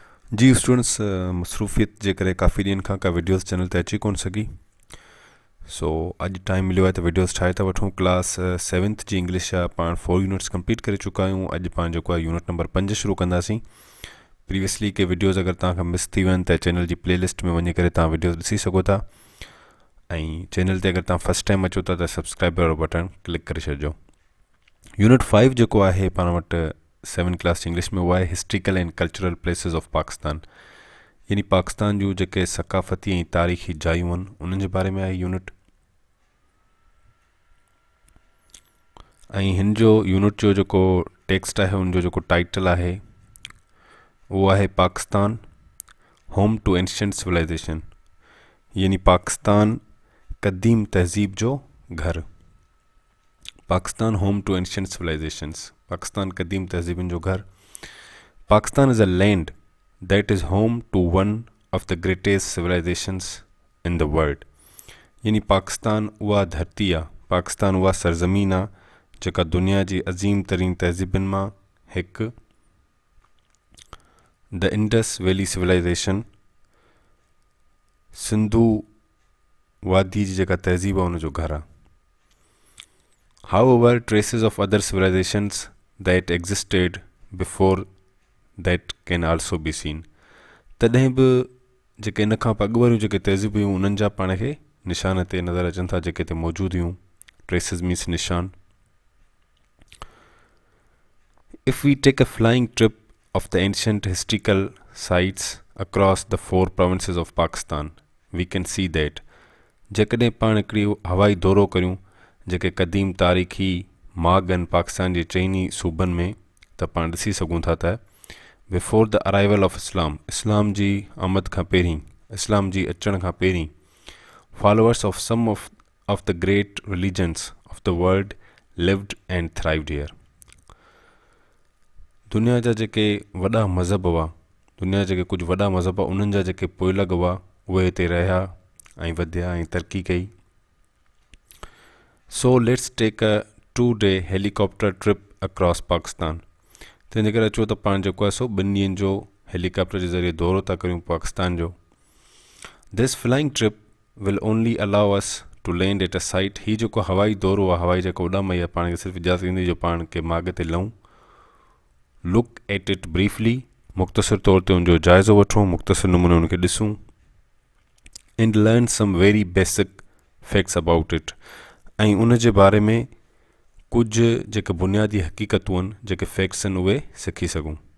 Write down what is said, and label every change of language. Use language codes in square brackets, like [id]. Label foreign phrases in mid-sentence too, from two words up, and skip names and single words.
[sd] जी स्टूडेंट्स मसरूफ़ियत जे करे काफ़ी ॾींहनि खां का वीडियोस चैनल ते अची कोन सघी। सो अॼु टाइम मिलियो आहे त वीडियोस ठाहे था वठूं। क्लास 7th जी इंग्लिश जा पाण 4 [en] units complete [sd] करे चुका आहियूं। अॼु पाण जेको आहे [en] unit number [sd] 5 शुरू कंदासीं। प्रीवियसली के वीडियोस अगरि तव्हांखां मिस थी वञनि त चैनल जी प्लेलिस्ट में वञी करे तव्हां वीडियोस ॾिसी सघो था। ऐं चैनल ते अगरि तव्हां [en] first time [sd] अचो था त सब्सक्राइब वारो [en] button click [sd] करे छॾिजो। यूनिट 5 जेको आहे पाण वटि 7 [en] class English [sd] में उहा आहे [en] historical and cultural places of Pakistan, [sd] यानी पाकिस्तान जूं जेके सकाफ़ती ऐं तारीख़ी जायूं आहिनि उन्हनि जे बारे में आहे यूनिट। ऐं हिन जो यूनिट जो जेको टेक्स्ट आहे उनजो जेको टाइटल आहे उहो आहे पाकिस्तान होम टू एंशियंट सिविलाइजेशन, यानी पाकिस्तान क़दीम तहज़ीब जो घर। पाकिस्तान होम टू एंशियंट सिविलाइजेशंस, पाकिस्तान क़दीम तहज़ीबुनि जो घर। [en] Pakistan is a land that is home to one of the greatest civilizations in the world, [sd] यानी पाकिस्तान उहा धरती आहे, पाकिस्तान उहा सरज़मीन आहे जेका दुनिया जी अज़ीम तरीन तहज़ीबुनि मां हिकु [en] the Indus Valley civilization, [sd] सिंधु वादी जी जेका तहज़ीब आहे उनजो घर आहे। [en] However, traces of other civilizations that existed before that can also be seen, [sd] तॾहिं बि जेके इन खां अॻु वारियूं जेके तहज़ीब हुयूं उन्हनि जा पाण खे निशान ते नज़र अचनि था, जेके हिते मौजूदु हुयूं। [en] traces means निशान। If we take a flying trip of the ancient historical sites across the 4 provinces of Pakistan, we can see that [sd] जेकॾहिं पाण हिकिड़ी हवाई दौरो करियूं जेके क़दीम तारीख़ी माॻ आहिनि पाकिस्तान जे चइनी सूबनि में, त पाण ॾिसी सघूं था त [en] before the arrival of Islam, [sd] इस्लाम जी आमद खां पहिरीं, इस्लाम जी अचण खां पहिरीं, [en] followers of some of the great religions of the world lived and thrived here. [sd] दुनिया जा जेके वॾा मज़हब हुआ, दुनिया जा जेके कुझु वॾा मज़हब हुआ उन्हनि जा जेके पोइलॻ हुआ उहे हिते रहिया ऐं वधिया ऐं तरक़ी कई। [en] so let's take a 2-day helicopter trip across Pakistan. [sd] तंहिंजे करे अचो त पाण जेको आहे सो 2 ॾींहंनि जो हेलीकॉप्टर जे ज़रिए दौरो था करियूं पाकिस्तान जो। [en] this flying trip will only allow us to land at a site. [sd] ही जेको हवाई दौरो आहे, हवाई जेको उॾाम आहे, पाण खे सिर्फ़ु इजाज़त ॾींदी जो पाण के माॻ ते लहूं। [en] look at it briefly, [sd] मुख़्तसिर तौर ते उनजो जाइज़ो वठूं, मुख़्तसिर नमूने उनखे ॾिसूं। [en] and learn some very basic facts about it, [sd] ऐं उन जे बारे में कुझु जेके बुनियादी हक़ीक़तूं आहिनि, जेके फैक्ट्स आहिनि, उहे सिखी सघूं।